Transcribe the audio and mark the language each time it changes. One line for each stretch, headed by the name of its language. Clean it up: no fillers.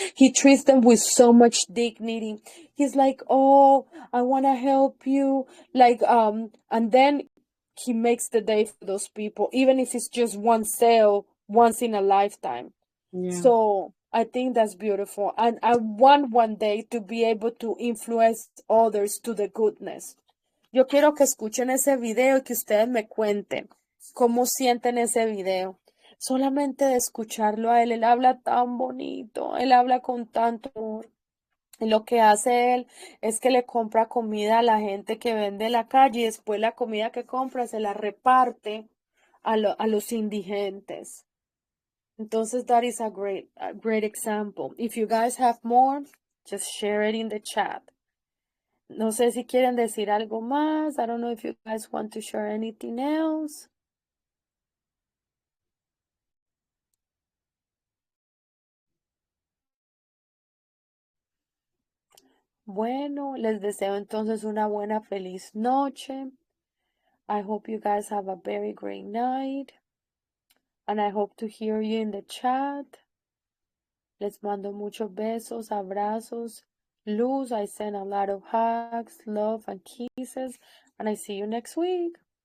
English: He treats them with so much dignity. He's like, oh, I want to help you. Like, and then he makes the day for those people, even if it's just one sale once in a lifetime. Yeah. So I think that's beautiful. And I want one day to be able to influence others to the goodness.
Spanish: Yo quiero que escuchen ese video y que ustedes me cuenten cómo sienten ese video. Solamente de escucharlo a él habla tan bonito, él habla con tanto amor. Y lo que hace él es que le compra comida a la gente que vende en la calle y después la comida que compra se la reparte a los indigentes.
English: Entonces, that is a great example. If you guys have more, just share it in the chat.
Spanish: No sé si quieren decir algo más.
English: I don't know if you guys want to share anything else.
Spanish: Bueno, les deseo entonces una buena, feliz noche.
English: I hope you guys have a very great night. And I hope to hear you in the chat.
Spanish: Les mando muchos besos, abrazos, luz.
English: I send a lot of hugs, love, and kisses. And I see you next week.